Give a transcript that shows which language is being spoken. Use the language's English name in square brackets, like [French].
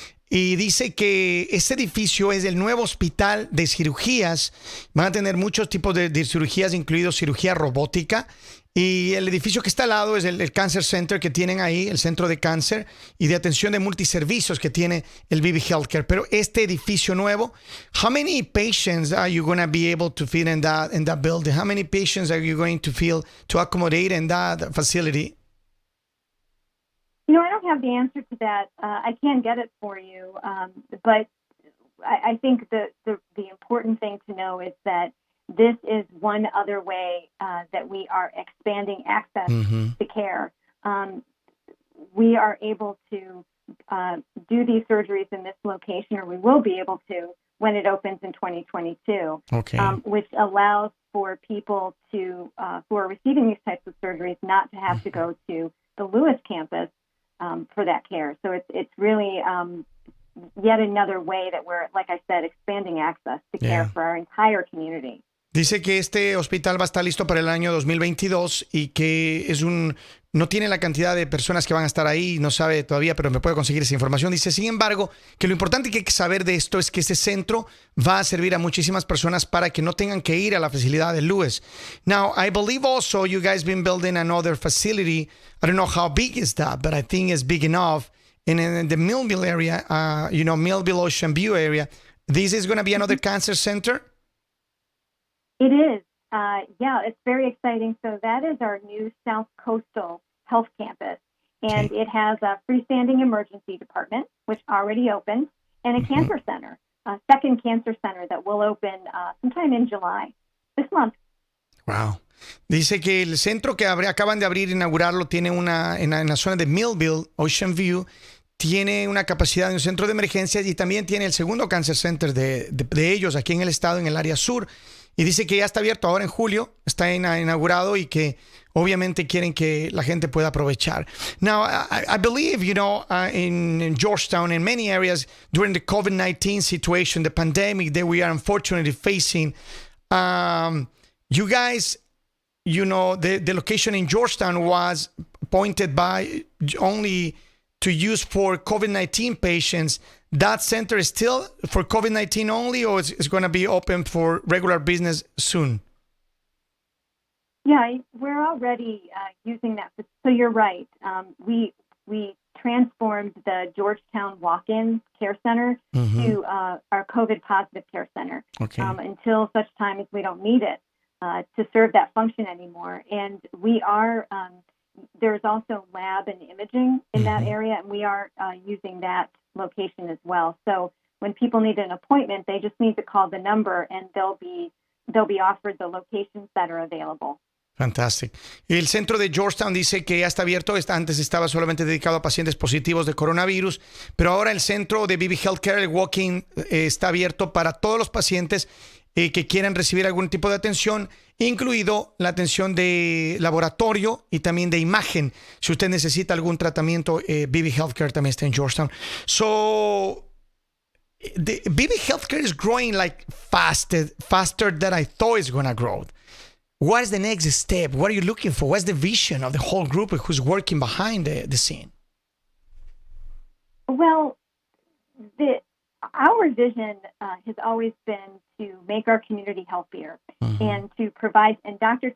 [Spanish] Y dice que ese edificio es el nuevo hospital de cirugías. Van a tener muchos tipos de cirugías, incluido cirugía robótica. Y el edificio que está al lado es el Cancer Center que tienen ahí, el centro de cáncer y de atención de multiservicios que tiene el Beebe Healthcare. Pero este edificio nuevo, [English] how many patients are you going to be able to fit in that building? How many patients are you going to feel to accommodate in that facility? I don't have the answer to that. I can get it for you, but I think the important thing to know is that this is one other way that we are expanding access to care. We are able to do these surgeries in this location, or we will be able to when it opens in 2022, okay. Which allows for people to who are receiving these types of surgeries not to have to go to the Lewis campus for that care. So it's really yet another way that we're, like I said, expanding access to care for our entire community. [Spanish] Dice que este hospital va a estar listo para el año 2022 y que no tiene la cantidad de personas que van a estar ahí, no sabe todavía, pero me puede conseguir esa información. Dice, sin embargo, que lo importante que hay que saber de esto es que este centro va a servir a muchísimas personas para que no tengan que ir a la facilidad de Lewis. [English] Now, I believe also you guys been building another facility. I don't know how big is that, but I think it's big enough. And in the Millville area, Millville, Ocean View area, this is going to be another cancer center? It is. It's very exciting. So that is our new South Coastal Health Campus. And it has a freestanding emergency department, which already opened, and a cancer center, a second cancer center that will open sometime in July, this month. Wow. [Spanish] Dice que el centro que acaban de abrir, inaugurarlo, tiene en la zona de Millville, Ocean View, tiene una capacidad de un centro de emergencias y también tiene el segundo cancer center de ellos aquí en el estado, en el área sur. y dice que ya está abierto ahora en julio, está inaugurado y que obviamente quieren que la gente pueda aprovechar. [English] Now, I believe, in Georgetown, in many areas during the COVID-19 situation, the pandemic that we are unfortunately facing, you guys, the location in Georgetown was appointed by only to use for COVID-19 patients. That center is still for COVID-19 only, or it's going to be open for regular business soon? Yeah, we're already using that. So you're right. We transformed the Georgetown Walk-In Care Center to our COVID positive care center until such time as we don't need it to serve that function anymore. And we are, there's also lab and imaging in that area, and we are using that location as well. So when people need an appointment, they just need to call the number and they'll be offered the locations that are available. Fantástico. [Spanish] El centro de Georgetown dice que ya está abierto. Antes estaba solamente dedicado a pacientes positivos de coronavirus, pero ahora el centro de Beebe Healthcare, el walk-in, está abierto para todos los pacientes que quieran recibir algún tipo de atención, incluido la atención de laboratorio y también de imagen. Si usted necesita algún tratamiento, Beebe Healthcare también está en Georgetown. [English] So, the Beebe Healthcare is growing like faster than I thought it's going to grow. What is the next step? What are you looking for? What's the vision of the whole group who's working behind the scene? Well, our vision has always been to make our community healthier and to provide, and Dr.